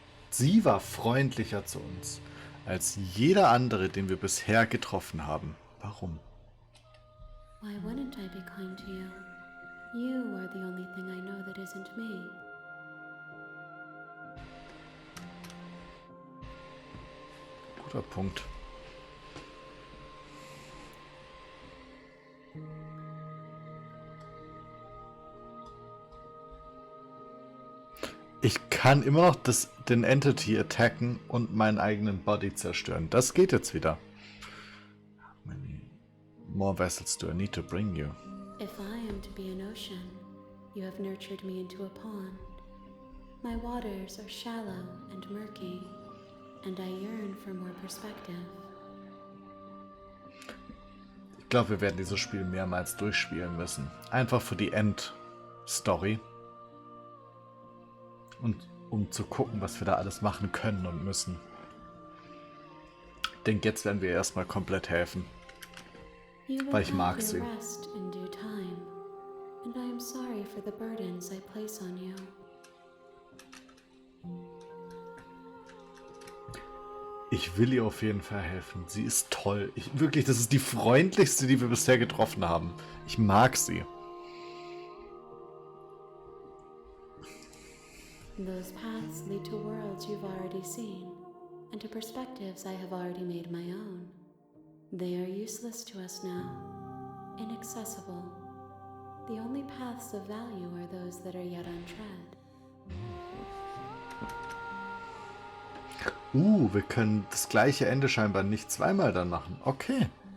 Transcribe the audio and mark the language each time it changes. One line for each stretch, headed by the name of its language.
German: Sie war freundlicher zu uns als jeder andere, den wir bisher getroffen haben. Warum?
English: Why wouldn't I be kind to you? You are the only thing I know that isn't me.
German: Guter Punkt. Ich kann immer noch den Entity attacken und meinen eigenen Body zerstören. Das geht jetzt wieder.
English: How many more vessels do I need to bring you? If I am to be an ocean, you have nurtured me into a pond. My waters are shallow and murky, and I yearn for more perspective.
German: Ich glaube, wir werden dieses Spiel mehrmals durchspielen müssen. Einfach für die Endstory. Und um zu gucken, was wir da alles machen können und müssen. Ich denke, jetzt werden wir erstmal komplett helfen. Weil ich mag sie.
English: Rest in due time, and I am sorry for the burdens I place on you.
German: Ich will ihr auf jeden Fall helfen. Sie ist toll. Wirklich, das ist die freundlichste, die wir bisher getroffen haben. Ich mag sie.
English: Those paths lead to worlds you've already seen, and to perspectives I have already made my own. They are useless to us now, inaccessible. The only paths of value are those that are yet untread.
German: Wir können das gleiche Ende scheinbar nicht zweimal dann machen. Okay.